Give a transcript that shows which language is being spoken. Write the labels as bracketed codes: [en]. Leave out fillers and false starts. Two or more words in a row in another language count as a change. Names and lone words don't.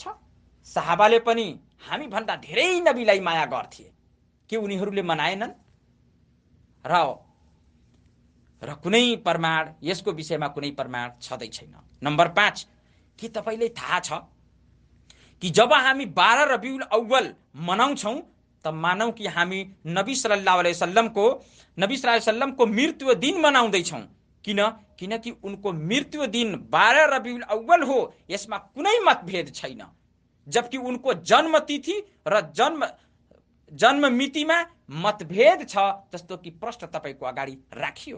[ne] सहाबाले पनि हामी भन्दा धेरै नबीलाई माया गर्थे, के उनीहरूले मनाएनन्? र कुनै प्रमाण, यसको विषयमा कुनै प्रमाण छँदै छैन। नम्बर 5, के तपाईलाई थाहा छ कि जब हामी 12 रबिउल अव्वल मनाउँछौं त मानौ कि हामी नबी [ar] صلى الله عليه وسلم [ne] मृत्यु दिन मनाउँदैछौं। किनकि उनको मृत्यु दिन 12 रबिउल अव्वल हो, यसमा कुनै मतभेद छैन। जबकि उनको जन्म तिथि र जन्म मितिमा मतभेद छ, जस्तो कि प्रश्न तपाईको अगाडि राखियो।